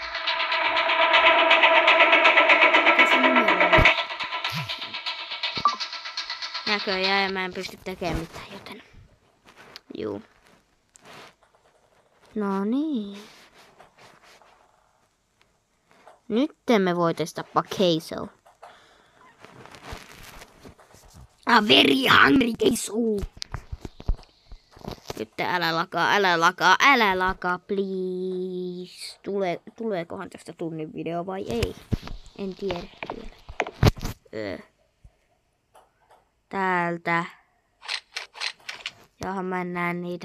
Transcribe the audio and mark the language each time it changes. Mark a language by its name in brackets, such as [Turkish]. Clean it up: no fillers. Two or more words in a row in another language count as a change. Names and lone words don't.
[Finnish] Mikä se numero on? Näköjään ja mä en pysty tekemään mitään, joten... Juu. No niin. Nyt me voitais tappaa Keiso. [English] I'm very hungry, Keiso. [Finnish] Nyt älä lakaa, please. Tuleekohan tästä tunnin video vai ei? En tiedä vielä. Täältä. Jaha, mä en näe niitä.